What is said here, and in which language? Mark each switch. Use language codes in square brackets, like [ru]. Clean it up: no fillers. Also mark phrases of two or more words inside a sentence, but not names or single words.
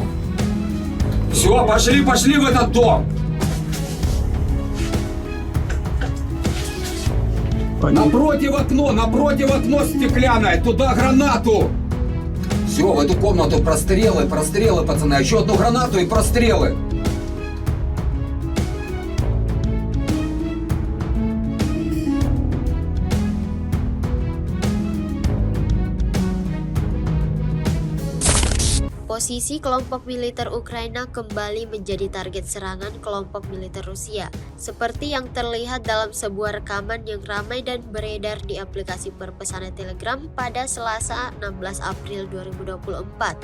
[ru] Все, пошли в этот дом. Напротив окно стеклянное, туда гранату. Все, в эту комнату прострелы, пацаны. Еще одну гранату и прострелы. [id] Posisi kelompok militer Ukraina kembali menjadi target serangan kelompok militer Rusia, seperti yang terlihat dalam sebuah rekaman yang ramai dan beredar di aplikasi perpesanan Telegram pada Selasa 16 April 2024.